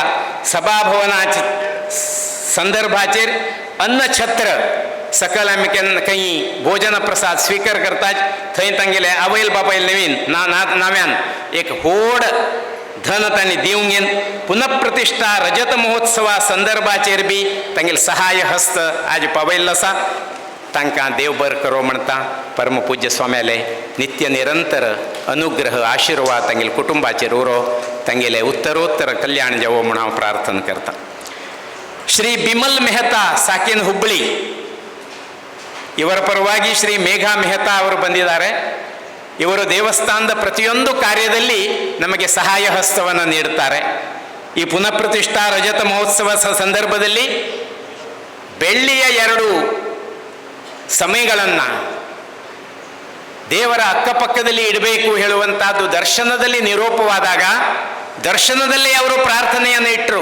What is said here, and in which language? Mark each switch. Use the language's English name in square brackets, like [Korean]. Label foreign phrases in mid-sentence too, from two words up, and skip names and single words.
[Konkani] सभाभवनाच्या संदर्भाचेर अन्नछत्र सकल आमी केन्ना खंय भोजन प्रसाद स्वीकार करतात थंय तांगेले आवयल बापायल नवीन नाव्यान एक व्हड धन तांणी दिवंगेन पुनःप्रतिष्ठा रजत महोत्सवा संदर्भाचेर बी तांगेले सहाय हस्त आज पावयल्लो आसा. तांकां देव बर करो म्हणटा. परमपूज्य स्वाम्याले नित्य निरंतर अनुग्रह आशिर्वाद तांगेले कुटुंबाचेर उरो. तांगेले उत्तरोत्तर कल्याण जावो म्हूण हांव प्रार्थना करता. [Kannada] श्री बिमल मेहता साकीन हुब्बळी ಇವರ ಪರವಾಗಿ ಶ್ರೀ ಮೇಘಾ ಮೆಹತಾ ಅವರು ಬಂದಿದ್ದಾರೆ. ಇವರು ದೇವಸ್ಥಾನದ ಪ್ರತಿಯೊಂದು ಕಾರ್ಯದಲ್ಲಿ ನಮಗೆ ಸಹಾಯ ಹಸ್ತವನ್ನು ನೀಡುತ್ತಾರೆ. ಈ ಪುನಃಪ್ರತಿಷ್ಠಾ ರಜತ ಮಹೋತ್ಸವ ಸಂದರ್ಭದಲ್ಲಿ ಬೆಳ್ಳಿಯ 2 ಸಮಯಗಳನ್ನು ದೇವರ ಅಕ್ಕಪಕ್ಕದಲ್ಲಿ ಇಡಬೇಕು ಹೇಳುವಂತಹದ್ದು ದರ್ಶನದಲ್ಲಿ ನಿರೂಪವಾದಾಗ ದರ್ಶನದಲ್ಲಿ ಅವರು ಪ್ರಾರ್ಥನೆಯನ್ನು ಇಟ್ಟರು.